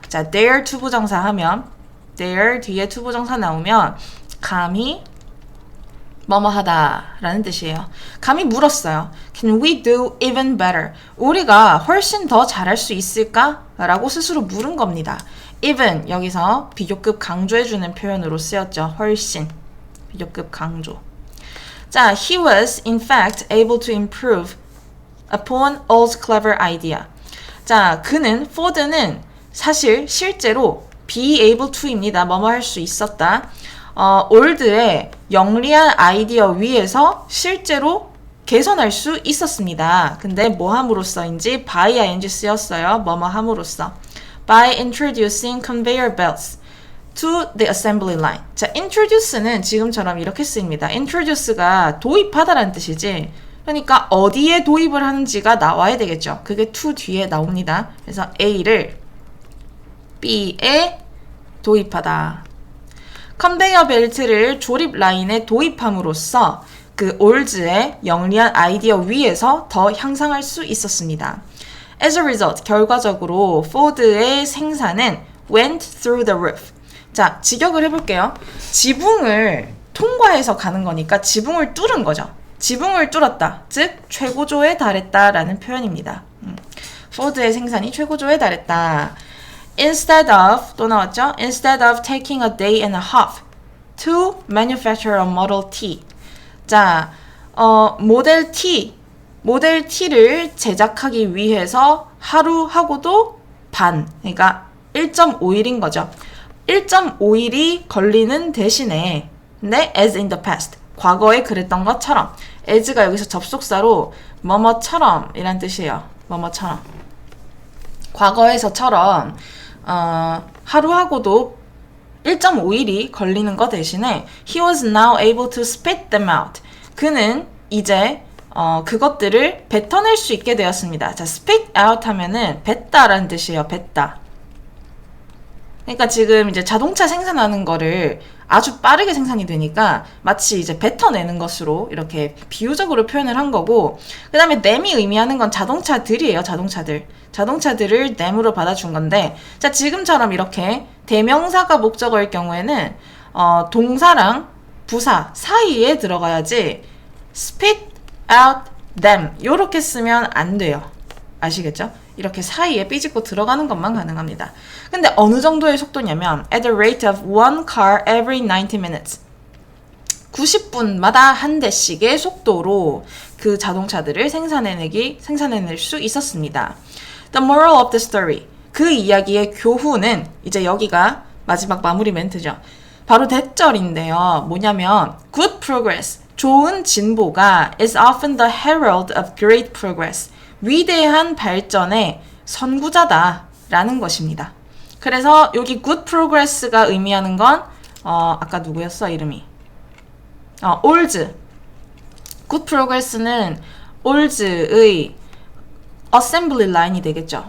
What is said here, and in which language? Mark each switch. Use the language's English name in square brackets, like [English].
[Korean] 자, dare 투부정사 하면 dare 뒤에 투부정사 나오면 감히 뭐뭐 하다 라는 뜻이에요. 감히 물었어요. [English] Can we do even better? [Korean] 우리가 훨씬 더 잘할 수 있을까? 라고 스스로 물은 겁니다. even 여기서 비교급 강조해주는 표현으로 쓰였죠. 훨씬 비교급 강조. [English] 자, he was in fact able to improve upon All's clever idea. [Korean] 자, 포드는 사실 실제로 be able to입니다. 뭐뭐 할 수 있었다. 올드의 영리한 아이디어 위에서 실제로 개선할 수 있었습니다. 근데 뭐 함으로써인지 by ing 쓰였어요. 뭐뭐 함으로써. [English] By introducing conveyor belts to the assembly line. [Korean] 자, introduce는 지금처럼 이렇게 쓰입니다. introduce가 도입하다라는 뜻이지. 그러니까 어디에 도입을 하는지가 나와야 되겠죠. 그게 to 뒤에 나옵니다. 그래서 A를 B에 도입하다. 컨베이어 벨트를 조립 라인에 도입함으로써 그 올즈의 영리한 아이디어 위에서 더 향상할 수 있었습니다. [English] As a result, [Korean] 결과적으로 포드의 생산은 [English] went through the roof. [Korean] 자, 직역을 해볼게요. 지붕을 통과해서 가는 거니까 지붕을 뚫은 거죠. 지붕을 뚫었다. 즉 최고조에 달했다 라는 표현입니다. 포드의 생산이 최고조에 달했다. Instead of 또 나왔죠? [English] Instead of taking a day and a half to manufacture a Model T. [Korean] 자, 모델 T를 제작하기 위해서 하루하고도 반, 그러니까 1.5일인 거죠. 1.5일이 걸리는 대신에 근데 [English] as in the past [Korean] 과거에 그랬던 것처럼 as가 여기서 접속사로 뭐뭐처럼 이란 뜻이에요. 뭐뭐처럼 과거에서처럼 하루하고도 1.5일이 걸리는 것 대신에 [English] he was now able to spit them out. [Korean] 그는 이제 그것들을 뱉어낼 수 있게 되었습니다. 자, spit out 하면은 뱉다라는 뜻이에요. 뱉다. 그러니까 지금 이제 자동차 생산하는 거를 아주 빠르게 생산이 되니까 마치 이제 뱉어내는 것으로 이렇게 비유적으로 표현을 한 거고, 그 다음에 nem이 의미하는 건 자동차들이에요. 자동차들을 nem으로 받아준 건데, 자, 지금처럼 이렇게 대명사가 목적어일 경우에는 동사랑 부사 사이에 들어가야지 [English] spit out them [Korean] 요렇게 쓰면 안 돼요. 아시겠죠? 이렇게 사이에 삐집고 들어가는 것만 가능합니다. 근데 어느 정도의 속도냐면 [English] at the rate of one car every 90 minutes [Korean] 90분마다 한 대씩의 속도로 그 자동차들을 생산해낼 수 있었습니다. [English] The moral of the story. [Korean] 그 이야기의 교훈은 이제 여기가 마지막 마무리 멘트죠. 바로 대절인데요. [English] 뭐냐면 good progress, [Korean] 좋은 진보가 [English] is often the herald of great progress. [Korean] 위대한 발전의 선구자다라는 것입니다. 그래서 여기 good progress가 의미하는 건 아까 누구였어 이름이? 올즈. good progress는 올즈의 어셈블리 라인이 되겠죠.